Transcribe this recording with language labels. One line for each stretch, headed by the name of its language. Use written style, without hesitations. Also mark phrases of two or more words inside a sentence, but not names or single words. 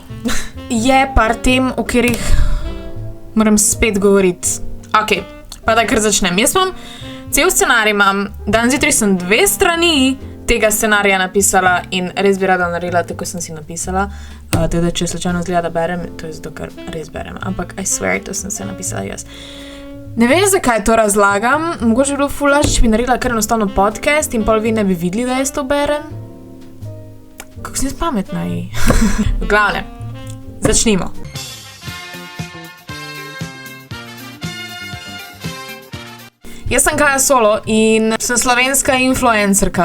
Slovenian: Je par tem, o katerih moram spet govoriti. Ok, pa da kar začnem. Jaz imam cel scenarij, danes zjutraj sem 2 strani tega scenarija napisala in res bi rada naredila, tako sem si napisala. Teda, če slučajno zgleda, da berem, to je zato, ker res berem. Ampak
English: I swear,
Slovenian: to sem se napisala jaz. Ne vem, zakaj to razlagam. Mogoče bi bilo ful lažje, če bi naredila kar enostavno podcast in pol vi ne bi videli, da jaz to berem. Kako sem jaz pametna ji. V glavnem, začnimo. Jaz sem Kaja Solo in sem slovenska influencerka.